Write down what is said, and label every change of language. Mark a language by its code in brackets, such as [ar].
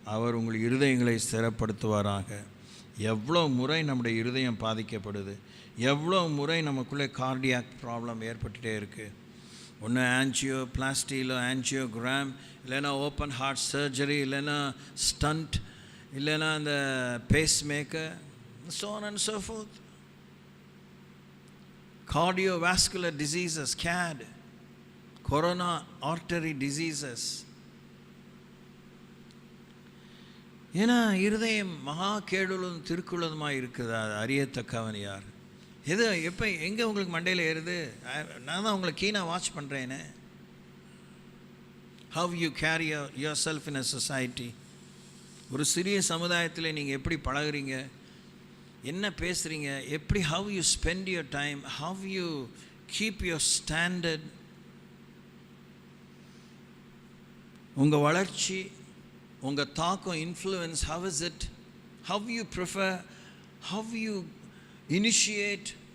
[ta] அவர் உங்கள் இருதயங்களை ஸ்திரப்படுத்துவாராக. எவ்வளோ முறை நம்முடைய இருதயம் பாதிக்கப்படுது, எவ்வளோ முறை நமக்குள்ளே கார்டியாக் ப்ராப்ளம் ஏற்பட்டுகிட்டே இருக்குது. ஒன்று ஆன்ஜியோபிளாஸ்டி, இல்லை ஆன்ஜியோகிராம், இல்லைன்னா ஓப்பன் ஹார்ட் சர்ஜரி, இல்லைன்னா ஸ்டண்ட், இல்லைன்னா அந்த base maker, [en] so on and so forth. Cardiovascular diseases, CAD, corona artery diseases. [ta] ஏன்னா இருதயம் மகா கேடுள்ளதும் திருக்குள்ளதுமாக இருக்குது. அது அறியத்தக்கவன் யார்? எது எப்போ எங்கே உங்களுக்கு மண்டையில் ஏறுது? நான் தான் உங்களை கீனாக watch பண்ணுறேனே. [en] How you carry yourself in a society. [ta] ஒரு சிறிய சமுதாயத்தில் நீங்கள் எப்படி பழகுறீங்க, என்ன பேசுகிறீங்க, எப்படி, [en] how you spend your time, how you keep your standard, [ta] உங்கள் வளர்ச்சி, உங்கள் தாக்கம், [en] Influence, how is it, how you prefer, how you initiate.